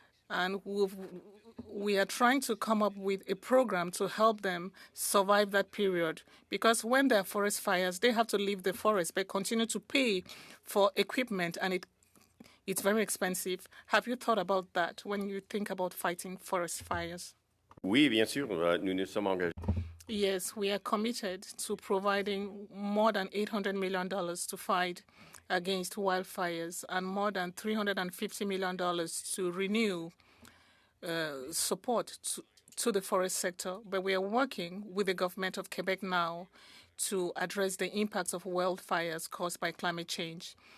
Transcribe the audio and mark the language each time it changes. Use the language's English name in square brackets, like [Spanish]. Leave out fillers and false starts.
[English] And we are trying to come up with a program to help them survive that period. Because when there are forest fires, they have to leave the forest but continue to pay for equipment, and it's very expensive. Have you thought about that when you think about fighting forest fires? [French] Oui, bien sûr, nous nous sommes engagés. [English] Yes, we are committed to providing more than $800 million to fight against wildfires and more than $350 million to renew support to the forest sector. But we are working with the government of Quebec now to address the impacts of wildfires caused by climate change.